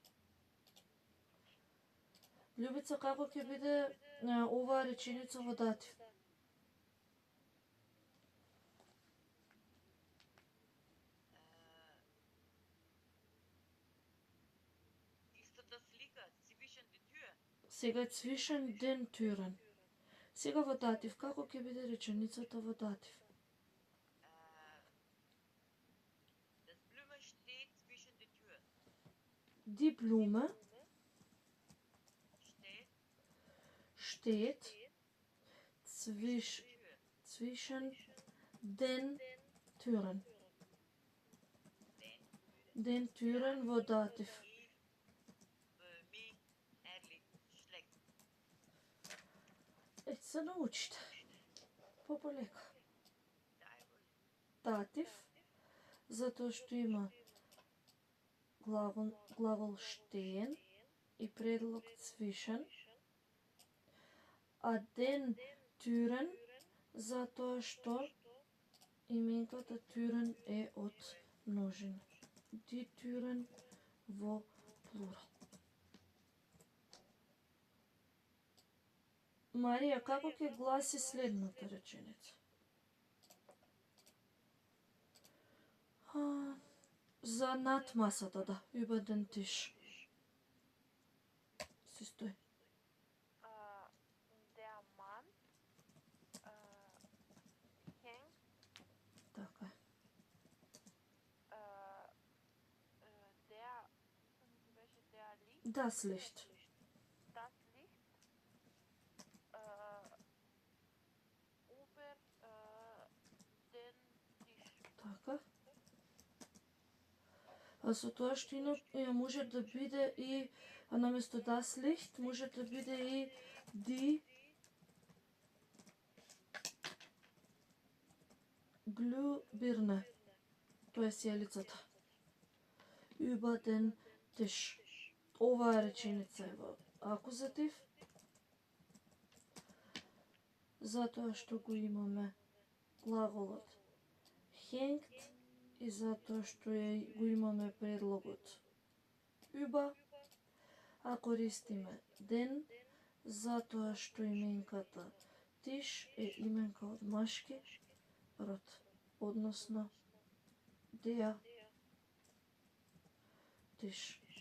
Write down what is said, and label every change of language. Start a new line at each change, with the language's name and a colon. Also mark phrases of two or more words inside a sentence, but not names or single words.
Macedonian: Љубица, како ќе биде оваа реченица во датив? Истата слика,
German: zwischen die Tür. Сега zwischen den Türen.
Macedonian: Сега во датив, како ќе биде реченицата во датив?
German: Das Blume steht zwischen die Tür. Die Blume Steht steht Tür. zwischen den Türen. Den Türen
Macedonian: во датив.
German: Mi, ehrlich, schlecht.
Macedonian: Се научите. Пополека. Dajvol. Датив, затоа што има главол stehen и предлог zwischen, а
German: den Türen,
Macedonian: затоа што именката Türen е од множина.
German: Die Türen
Macedonian: во плурал. Марија, како ќе гласи следната реченица? За над масата, да,
German: über den Tisch.
Macedonian: Си стои.
German: Der Mann hängt
Macedonian: Така е.
German: der, welche der Licht, Das Licht. das Licht über den Tisch.
Macedonian: Така. А со тоа што може да биде и наместо
German: das Licht
Macedonian: може да биде и
German: die Glühbirne.
Macedonian: Тоа е сијалицата.
German: Über den Tisch.
Macedonian: Оваа реченица е во акузатив, затоа што го имаме глаголот hängt и затоа што го имаме предлогот über, а користиме den, затоа што именката Tisch е именка од машки род, односно der Tisch.